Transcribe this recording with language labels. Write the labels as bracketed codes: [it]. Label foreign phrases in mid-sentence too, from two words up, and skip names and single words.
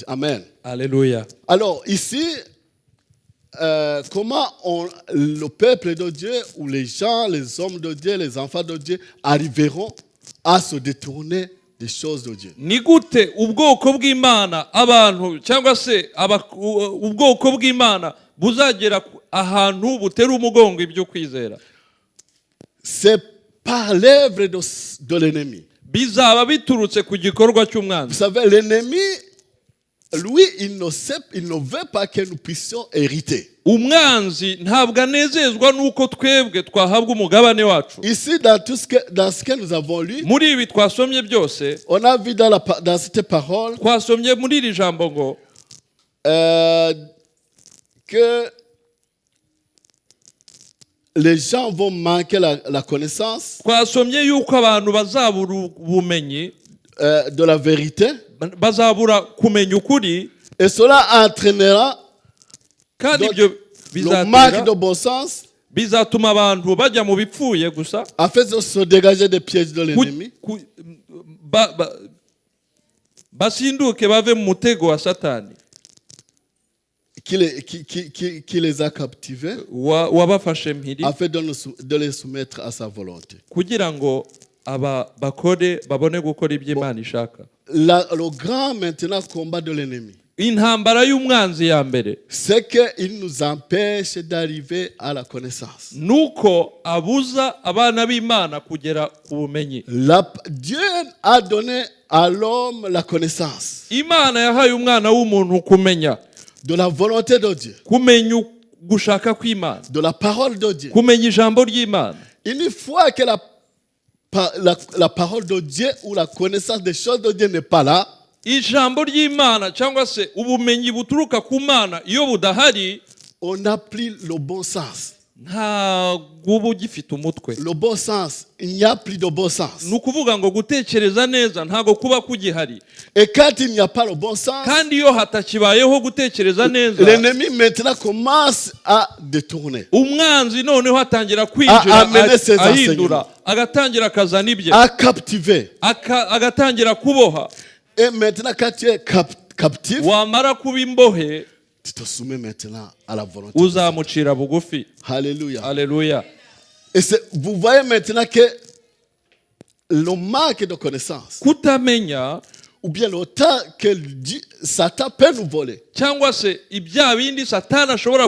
[fr] Amen. [rw] Haleluya. [fr] Alors ici, comment le peuple de Dieu, ou les gens, les hommes de Dieu, les enfants de Dieu arriveront à se détourner des choses de Dieu. [rw] Ni gute ubwoko bw'Imana, abantu cyangwa se ubwoko bw'Imana buzagera ahantu butera umugongo ibyo kwizera? [fr] C'est par l'œuvre de l'ennemi. [rw] Bizaba biturutse ku gikorwa [fr] Vous [rw] cy'umwanzi. [fr] savez, l'ennemi, lui, il ne veut pas que nous puissions hériter. [rw] Umwanzi ntabwo anezezwa nuko twebwe twahabwa umugabane wacu. [fr] Ici, dans ce que nous avons lu, [rw] Muri ibi twasomye byose, [fr] on a vu dans cette parole [rw] twasomye muri iri jambo ngo [fr] que les gens vont manquer la connaissance [rw] twasomye yuko abantu bazabura ubumenyi, [fr] de la vérité, [rw] bazabura kumenya ukuri, [fr] et cela entraînera [rw] kandi [fr] donc, [rw] ibyo [fr] le manque de bon sens [rw] bizatuma abantu bajya mu bipfuye gusa [fr] afin de se dégager des pièges de l'ennemi. [rw] Basinduke bave mu mutego wa Satani [fr] Qui les a captivés [rw] wabafashe mpiri [fr] afin de les soumettre à sa volonté. [rw] kugira ngo aba bakore babone gukora ibyo Imana ishaka. [fr] Le grand maintenant combat de l'ennemi, [rw] Intambara y'umwanzi ya mbere, [fr] c'est qu'il nous empêche d'arriver à la connaissance. [rw] nuko abuza abana b'Imana kugera ku bumenyi. [fr] Dieu a donné à l'homme la connaissance [rw] Imana yahaye umwana w'umuntu kumenya, [fr] de la volonté de Dieu, [rw] kumenya gushaka kw'Imana, [fr] de la parole de Dieu. [rw] kumenya ijambo ry'Imana. [fr] Une fois que la parole de Dieu ou la connaissance des choses de Dieu n'est pas là, [rw] Ijambo ry'Imana cyangwa se ubumenyi buturuka ku Mana iyo budahari, [fr] on n'a plus le bon sens. [rw] ntabwo uba ugifite umutwe. [fr] Le bon sens, il n'y a plus de bon sens. [rw] Ni ukuvuga ngo gutekereza neza ntabwo kuba kugihari. [fr] Et quand il n'y a pas le bon sens, [rw] Kandi iyo hatakibayeho gutekereza neza, [fr] l'ennemi maintenant commence à détourner, [rw] umwanzi noneho atangira kwinjira, [fr] amener ses [rw] ahindura, agatangira akazana ibye, [fr] à captiver. [rw] agatangira kuboha. [fr] Et maintenant, quand tu es captif, [rw] Wamara kuba imbohe, [fr] tu te soumets maintenant à la volonté. [rw] uzamucira bugufi. [fr] Alléluia. Alléluia. Et vous voyez maintenant que le manque de connaissance, [rw] Kutamenya [fr] ou bien le temps que Satan peut nous voler, [rw] cyangwa se ibya bindi Satani ashobora